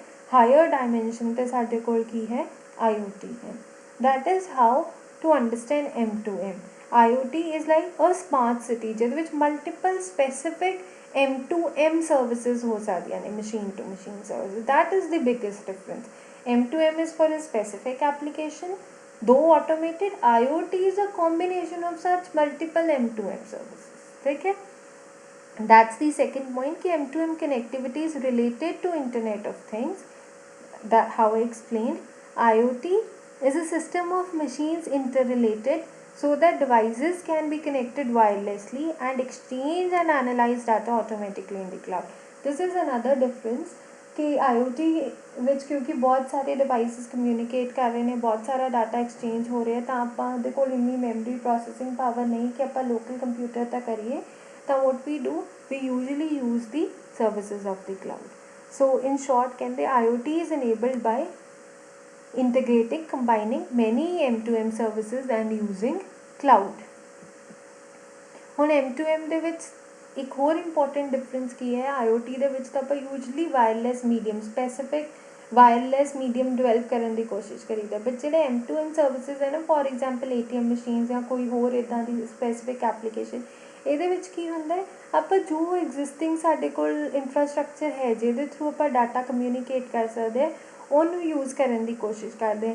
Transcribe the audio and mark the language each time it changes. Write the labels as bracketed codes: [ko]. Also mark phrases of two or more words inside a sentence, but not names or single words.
[en] higher dimension [pa] 'ਤੇ ਸਾਡੇ ਕੋਲ ਕੀ ਹੈ? IoT ਹੈ। [en] that is how to understand M2M. IoT is like a smart city, [pa] ਜਿਹਦੇ ਵਿੱਚ [en] multiple specific M2M services [pa] ਹੋ ਸਕਦੀਆਂ ਨੇ, [en] machine to machine services. that is the biggest difference. M2M is for a specific application, though automated. IoT is a combination of such multiple M2M services. [hi] ठीक है? [en] That's the second point कि M2M connectivity is related to Internet of Things. That how I explained. IoT is a system of machines interrelated so that devices can be connected wirelessly and exchange and analyze data automatically in the cloud. This is another difference [pa] कि IoT ਵਿੱਚ ਕਿਉਂਕਿ ਬਹੁਤ ਸਾਰੇ [en] devices communicate [pa] ਕਰ ਰਹੇ ਨੇ, ਬਹੁਤ ਸਾਰਾ [en] data exchange [pa] ਹੋ ਰਿਹਾ, ਤਾਂ ਆਪਾਂ ਦੇ ਕੋਲ ਇੰਨੀ [en] memory processing power [pa] ਨਹੀਂ ਕਿ ਆਪਾਂ [en] local computer [pa] ਤਾਂ ਕਰੀਏ, ਤਾਂ [en] what we do, we usually use the services of the cloud. So in short ਕਹਿੰਦੇ IoT is enabled by integrating, combining many M2M services and using cloud. [pa] ਹੁਣ M2M ਦੇ ਵਿੱਚ ਇੱਕ ਹੋਰ [en] important difference [pa] ਕੀ ਹੈ, IoT ਦੇ ਵਿੱਚ ਤਾਂ ਆਪਾਂ [en] usually wireless medium, specific wireless medium develop [pa] ਕਰਨ ਦੀ ਕੋਸ਼ਿਸ਼ ਕਰੀਦਾ, ਬਟ ਜਿਹੜੇ [en] M2M services [pa] ਹੈ ਨਾ, [en] for example ATM machine [pa] ਜਾਂ ਕੋਈ ਹੋਰ ਇੱਦਾਂ ਦੀ [en] specific application, [pa] ਇਹਦੇ ਵਿੱਚ ਕੀ ਹੁੰਦਾ ਹੈ, ਆਪਾਂ ਜੋ ਐਗਜ਼ਿਸਟਿੰਗ ਸਾਡੇ ਕੋਲ ਇਨਫਰਾਸਟਰਕਚਰ ਹੈ ਜਿਹਦੇ ਥਰੂ ਆਪਾਂ [en] data communicate [pa] ਕਰ ਸਕਦੇ ਹਾਂ, ਉਹਨੂੰ ਯੂਜ਼ ਕਰਨ ਦੀ ਕੋਸ਼ਿਸ਼ ਕਰਦੇ ਹਾਂ।